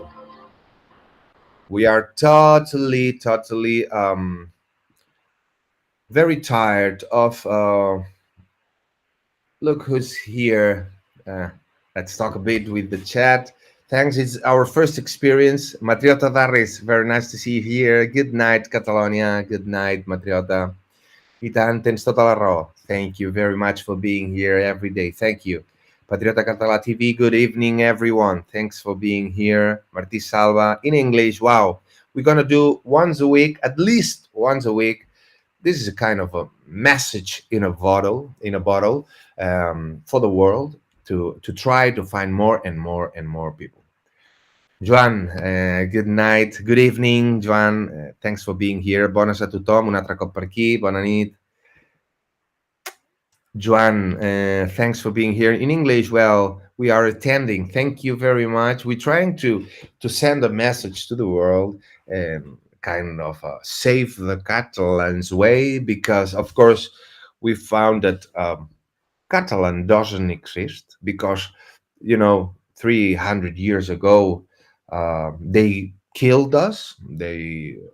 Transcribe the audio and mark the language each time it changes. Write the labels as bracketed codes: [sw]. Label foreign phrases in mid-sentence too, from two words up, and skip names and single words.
[en] We are totally very tired of look who's here. Let's talk a bit with the chat. Thanks, it's our first experience. Matriota Darres, very nice to see you here. Good night, Catalonia. Good night, [ca] Matriota. I tant, tens tota la raó. [en] Thank you very much for being here every day. Thank you. Patriot Català TV, good evening, everyone. Thanks for being here. Martí Salva, in English. Wow. We're going to do once a week, at least once a week. This is a kind of a message in a bottle, for the world to try to find more and more and more people. Joan, good night, good evening, Joan. Thanks for being here. [ca] Bones a tothom, un altre cop per aquí. Bona nit. [en] Joan, thanks for being here. In English, well, we are attending. Thank you very much. We're trying to send a message to the world, kind of save the Catalans way, because, of course, we found that Catalan doesn't exist because, 300 years ago, they killed us, they